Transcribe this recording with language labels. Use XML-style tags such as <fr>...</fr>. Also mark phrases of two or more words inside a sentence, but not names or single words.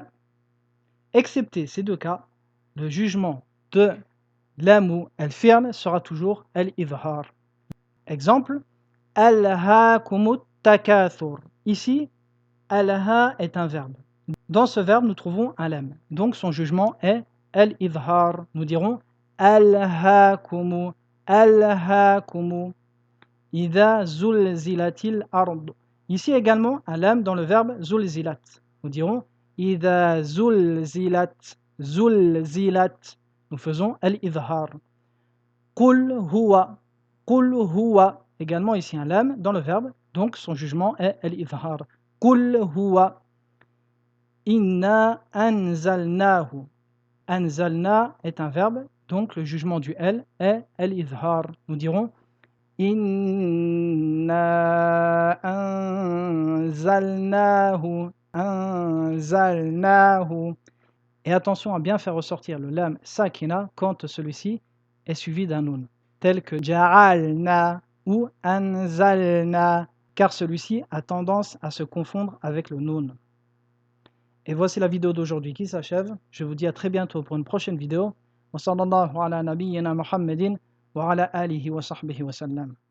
<fr>Excepté ces 2 cas, le jugement de lam ou al-fi'l sera toujours al-idhar.</fr> <ar>Exemple, ألهاكم التكاثر.</ar> <fr>Ici, alha est un verbe. Dans ce verbe, nous trouvons un lam. Donc son jugement est al-idhar. Nous dirons</fr> <ar>ألهاكم ألهاكم. إذا زلزلت الأرض.</ar> <fr>Ici également un lam dans le verbe zulzilat. Nous dirons</fr> <ar>إذا زلزلت زلزلت.</ar> <fr>Nous faisons</fr> <ar>الإظهار قل هو قل هو.</ar> <fr>Également ici un lam dans le verbe, donc son jugement est al-idhar.</fr> <ar>قل هو إنا أنزلناه.</ar> <fr>Anzalna est un verbe, donc le jugement du L est al-idhar. Nous dirons</fr> <ar>إنا أنزلناه أنزلناه.</ar> <fr>Et attention à bien faire ressortir le</fr> <ar>لام ساكنة</ar> <fr>quand celui-ci est suivi d'un nun, tel que ja'alna ou anzalna, car celui-ci a tendance à se confondre avec le nun. Et voici la vidéo d'aujourd'hui qui s'achève. Je vous dis à très bientôt pour une prochaine vidéo.</fr> <ar>وصلى الله على نبينا محمد وعلى آله وصحبه وسلم.</ar>